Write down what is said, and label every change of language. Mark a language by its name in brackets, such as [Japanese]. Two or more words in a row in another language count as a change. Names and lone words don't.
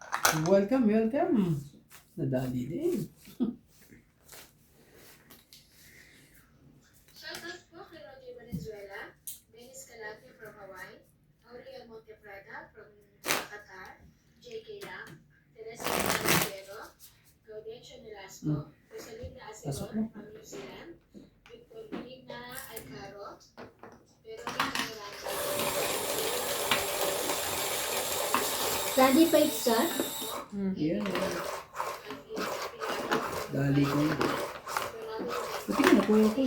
[Filipino] Welcome, welcome. Nadali din. Shoutout po kay Roger Valenzuela, Dennis Calate from Hawaii, Aurel Monteprada from Qatar, J.K. Lam, Teresa Montiero, Gaudencio Velasco, Rosalinda Aceron from New Zealand, Victorina Alcaro, Veronica Miranda, Randy Paitsa. Yan. Dali ko yun. Buti ka nakuha ko eh.